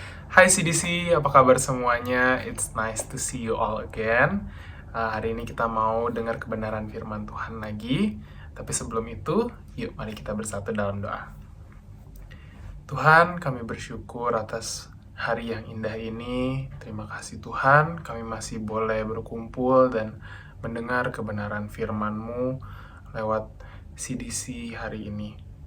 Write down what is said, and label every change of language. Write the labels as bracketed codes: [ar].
[id] Hai CDC, apa kabar semuanya? [en] It's nice to see you all again. [id] Hari ini kita mau dengar kebenaran firman Tuhan lagi. Tapi sebelum itu, yuk mari kita bersatu dalam doa. Tuhan, kami bersyukur atas hari yang indah ini. Terima kasih Tuhan, kami masih boleh berkumpul dan mendengar kebenaran firman-Mu lewat CDC hari ini.